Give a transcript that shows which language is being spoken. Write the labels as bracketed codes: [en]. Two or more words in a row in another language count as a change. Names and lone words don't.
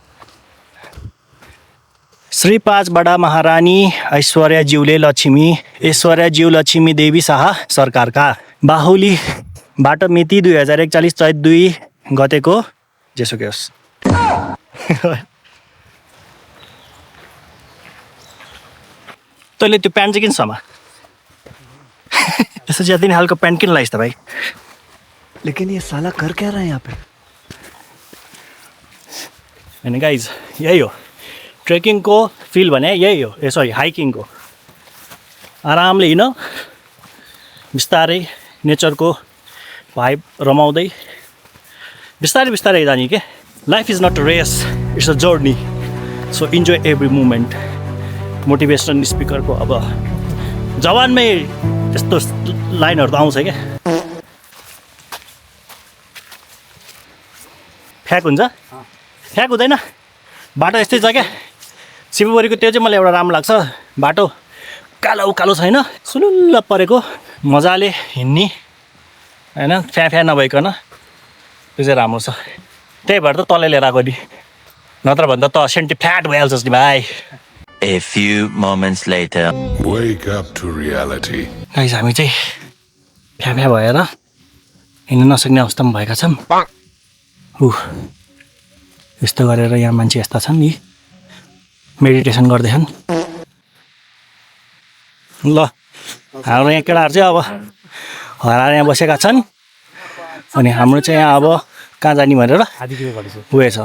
[ne] श्री 5 बडा महारानी ऐश्वर्याज्यूले लक्ष्मी देवी शाह सरकारका बाहुलीबाट मिति 2041 चैत 2 गतेको जेसुकै होस्। तैँले त्यो प्यान्ट चाहिँ किन समा त्यसो ज्यादा दिन हालको प्यान्ट किन लाइस् त भाइ? [hi] लेकिन ये साला कर क्या रहा है यहाँ पे? [ne] होइन गाइज, यही हो ट्रेकिङको फिल भने, यही हो। सरी, हाइकिङको आरामले हिँड, बिस्तारै नेचरको भाइब रमाउँदै बिस्तारै बिस्तारै जाने के। [en] Life is not a race, it's a journey, so enjoy every moment. [ne] मोटिभेसन स्पिकरको अब जवानमै त्यस्तो लाइनहरू त आउँछ क्या फ्याक हुन्छ फ्याक हुँदैन बाटो यस्तै छ क्या शिवपुरीको त्यो चाहिँ मलाई एउटा राम्रो लाग्छ बाटो कालो कालो छैन सुलुल्ल परेको मजाले हिँड्ने होइन फ्या फ्या नभइकन त्यो चाहिँ राम्रो छ त्यही भएर त तलै लिएर आएको नि नत्र भन्दा त सेन्टी फ्याट भइहाल्छस् नि भाइ [en] A few moments later. Wake up to reality. [ne] गाइस हामी चाहिँ फ्या फ्या भएर हिँड्न नसक्ने अवस्थामा भएका छौँ यस्तो गरेर यहाँ मान्छे यस्ता छन् नि मेडिटेसन गर्दैछन् ल हाम्रो यहाँ केटाहरू चाहिँ अब हराएर यहाँ बसेका छन् अनि हाम्रो चाहिँ यहाँ अब कहाँ जाने भनेर उयो छ